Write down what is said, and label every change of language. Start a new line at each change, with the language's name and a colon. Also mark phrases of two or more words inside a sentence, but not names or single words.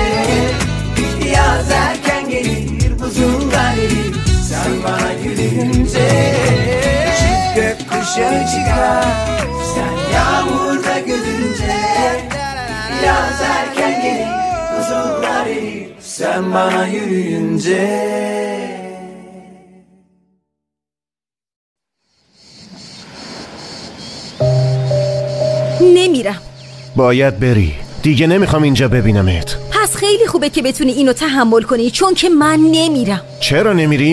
Turkish: Yaz erken gelir buzullar erir sen bana yürüyünce. Çift gökkuşağı çıkar sen yağmurda gülünce. Yaz erken gelir buzullar erir sen bana yürüyünce.
Persian: نمیرم. باید بری. دیگه نمیخوام اینجا ببینمت. پس خیلی خوبه که بتونی اینو تحمل کنی چون که من نمیرم. چرا نمیری؟